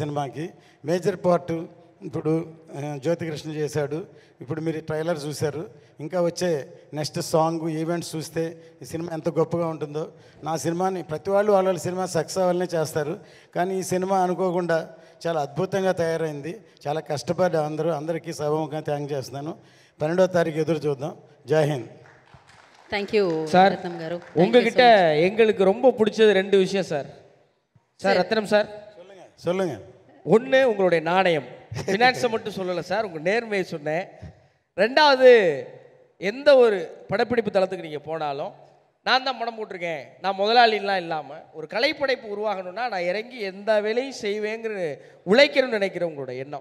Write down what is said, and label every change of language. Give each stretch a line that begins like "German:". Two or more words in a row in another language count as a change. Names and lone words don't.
Telugu: ఈ సినిమాకి మేజర్ పార్ట్ ఇప్పుడు జ్యోతికృష్ణ చేశాడు, ఇప్పుడు మీరు ట్రైలర్ చూశారు, ఇంకా వచ్చే నెక్స్ట్ సాంగ్ ఈవెంట్స్ చూస్తే ఈ సినిమా ఎంత గొప్పగా ఉంటుందో. నా సినిమాని ప్రతి వాళ్ళు వాళ్ళ సినిమా సక్సెస్ అవ్వాలనే చేస్తారు, కానీ ఈ సినిమా అనుకోకుండా చాలా అద్భుతంగా తయారైంది. చాలా కష్టపడి అందరికీ సభముఖంగా థ్యాంక్ చేస్తున్నాను. 12వ తారీఖు ఎదురు చూద్దాం. జై హింద్.
English: thank you
Tamil: சார். ரத்னம் காரு. உங்ககிட்ட எங்களுக்கு ரொம்ப பிடிச்சது 2 விஷயம் சார். சார் ரத்னம் சார் சொல்லுங்க. ஒன்று உங்களுடைய நாணயம், ஃபினான்ஸை மட்டும் சொல்லலை சார், உங்கள் நேர்மையை சொன்னேன். 2வது, எந்த ஒரு படப்பிடிப்பு தளத்துக்கு நீங்கள் போனாலும் நான் தான் படம் போட்டிருக்கேன், நான் முதலாளிலாம் இல்லாமல் ஒரு கலைப்படைப்பு உருவாகணும்னா நான் இறங்கி எந்த வேலையும் செய்வேங்கிற உழைக்கணும்னு நினைக்கிறேன் உங்களோட எண்ணம்.